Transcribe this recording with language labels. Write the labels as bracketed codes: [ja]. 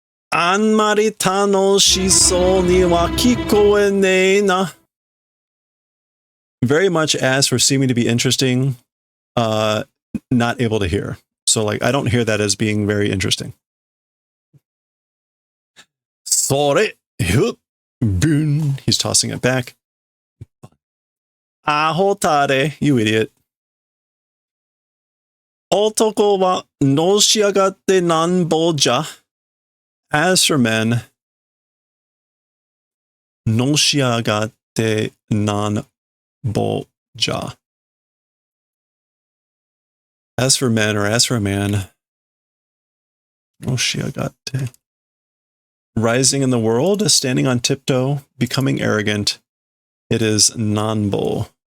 [ja] あんまり楽しそうには聞こえねえな. [en] Very much as for seeming to be interesting, not able to hear. So like I don't hear that as being very interesting. [ja] それ [en] boom. He's tossing it back. [ja] アホたれ [en] you idiot. [ja] 男はのし上がってなんぼじゃ. [en] As for men, [ja] のし上がってなんぼじゃ. [en] As for men, or as for a man, [ja] のし上がって. [en] Rising in the world, standing on tiptoe, becoming arrogant. It is nanbo.